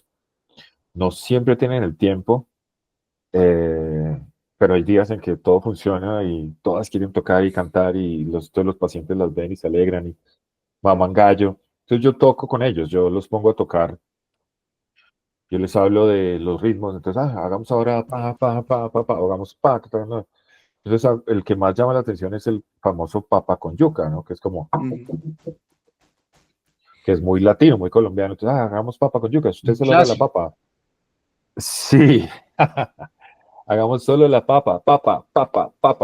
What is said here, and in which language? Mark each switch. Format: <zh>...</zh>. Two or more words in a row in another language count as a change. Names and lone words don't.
<es>No siempre tienen el tiempo, eh, pero hay días en que todo funciona y todas quieren tocar y cantar y todos los pacientes las ven y se alegran y maman gallo. Entonces yo toco con ellos, yo los pongo a tocar, yo les hablo de los ritmos, entonces hagamos ahora pa, pa, pa, pa, pa, o hagamos pa, pa, no. Entonces el que más llama la atención es el famoso papa con yuca, ¿no? Que es como... Ujú. que es muy latino, muy colombiano. Entonces, hagamos papa con yuca, usted Un se logra la clásico. papa. Sí, hagamos solo la papa, papa, papa, papa.</es>